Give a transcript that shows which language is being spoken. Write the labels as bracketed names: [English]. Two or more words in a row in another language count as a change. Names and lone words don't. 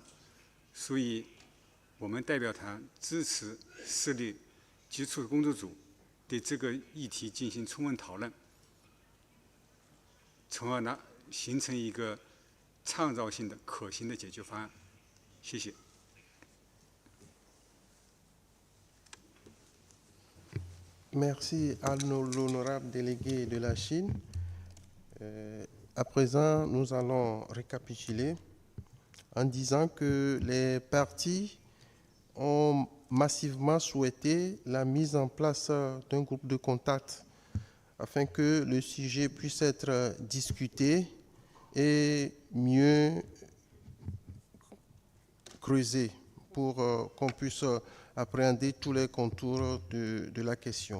[Chinese] 所以，我们代表团支持设立基础工作组，对这个议题进行充分讨论， 从而呢形成一个创造性的可行的解决方案。谢谢。 [French] Merci à l'honorable délégué de la Chine. À présent, nous allons récapituler en disant que les partis ont massivement souhaité la mise en place d'un groupe de contact afin que le sujet puisse être discuté et mieux creusé pour qu'on puisse appréhender tous les contours de la question.